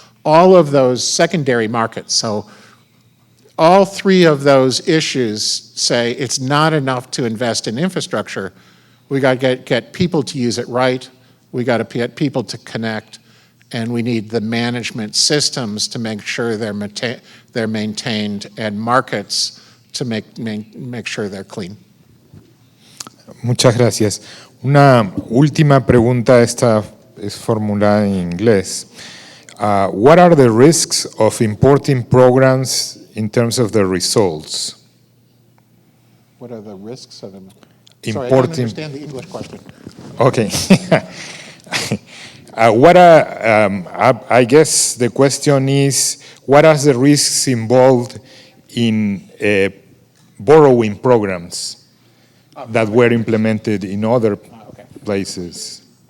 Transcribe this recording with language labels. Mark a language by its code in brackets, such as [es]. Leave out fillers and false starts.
[en] All of those secondary markets. So all three of those issues say it's not enough to invest in infrastructure. We got to get people to use it right. We got to get people to connect, and we need the management systems to make sure they're maintained, and markets to make sure they're clean. [es] Muchas gracias. Una última pregunta, esta es formulada en inglés. [en] What are the risks of importing programs in terms of the results? What are the risks of them? Importing. Sorry, I don't understand the English question. Okay. I guess the question is, what are the risks involved in borrowing programs that were implemented in other places?